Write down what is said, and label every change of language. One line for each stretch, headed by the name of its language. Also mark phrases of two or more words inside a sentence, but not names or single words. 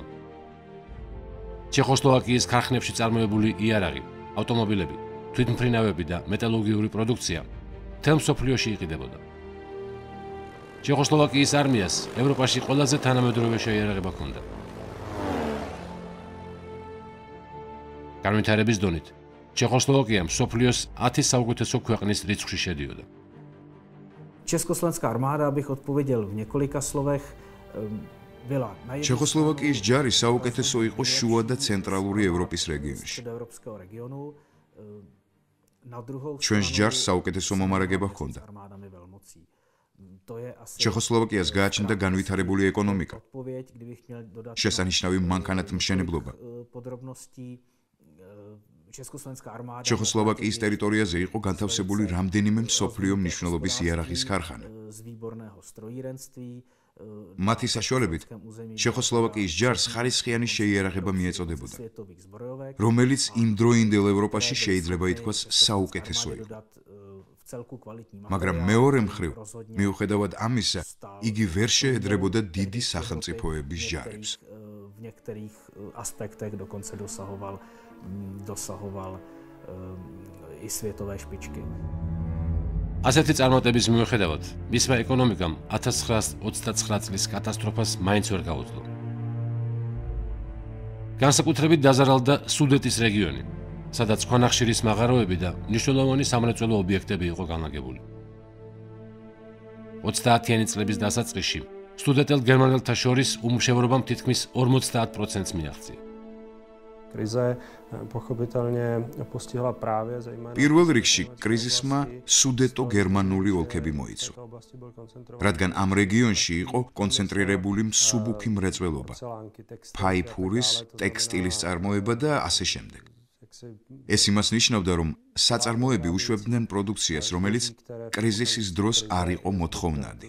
Georgian: ჩეხოსლოვაკიის ქარხნებში წარმოებული იარაღი, ავტომობილები, თვითმფრინავები და მეტალურგიული პროდუქცია მთელ მსოფლიოში იყიდებოდა. ჩეხოსლოვაკიის არმიას ევროპაში ყველაზე თანამედროვე შეიარაღება ჰქონდა. განვითარების დონით ჩეხოსლოვაკია მსოფლიოს 10 საუკეთესო ქვეყნის რიცხვში შედიოდა.
Czech: Československá armáda, abych odpověděl v několika slovech, byla na jedné
Georgian: ჩეხოსლოვაკიის ჯარი საუკეთესო იყო შუა და ცენტრალური ევროპის რეგიონში.
Czech: středoevropského regionu, na druhou
Georgian: ჩვენს ჯარს საუკეთესო მომარაგება ჰქონდა.
Czech: armádami velmocí. To je asi
Georgian: ჩეხოსლოვაკიას გააჩნდა განვითარებული ეკონომიკა,
Czech: odpověď, kdybych měl dodat
Georgian: შესანიშნავი მანქანათმშენებლობა.
Czech: podrobností. Československá armáda
Georgian: ჩეხოსლოვაკიის ტერიტორიაზე იყო განთავსებული რამდენიმე მსოფლიო მნიშვნელობის იარაღის ქარხანა.
Czech: z výborného strojírenství,
Georgian: მათი საშუალებით ჩეხოსლოვაკიის ჯარს ხარისხიანი შეიარაღება მიეწოდებოდა,
Czech: světových zbrojovek,
Georgian: რომელიც იმდროინდელ ევროპაში შეიძლება ითქვას საუკეთესო იყო.
Czech: v celku kvalitní
Georgian: მაგრამ მეორე მხრივ, მიუხედავად ამისა, იგი ვერ შეედრებოდა დიდი სახელმწიფოების ჯარებს.
Czech: v některých aspektech dokonce dosahoval i světové špičky.
Georgian: ასეთი წარმატების მიუხედავად, მისმა ეკონომიკამ 1929 წლის კატასტროფას მაინც ვერ გაუძლო. განსაკუთრებით დაზარალდა სუდეტის რეგიონი, სადაც ქვანახშირის მაღაროები და მნიშვნელოვანი სამრეწველო ობიექტები იყო განლაგებული. 30-იანი წლების დასაწყისში სტუდენტელ გერმანელთა შორის უმუშევრობამ თითქმის 50%-ს მიაღწია.
Czech: Krize pochopitelně postihla právě zejména
Georgian: პირველ რიგში კრიზისმა სუდეტო-გერმანული ოლქები მოიცვა, რადგან ამ რეგიონში იყო კონცენტრირებული მსუბუქი მრეწველობა, ფაიფურის, ტექსტილის წარმოება და ასე შემდეგ. ეს იმას ნიშნავდა, რომ საწარმოები უშვებდნენ პროდუქციას, რომელიც კრიზისის დროს არ იყო მოთხოვნადი.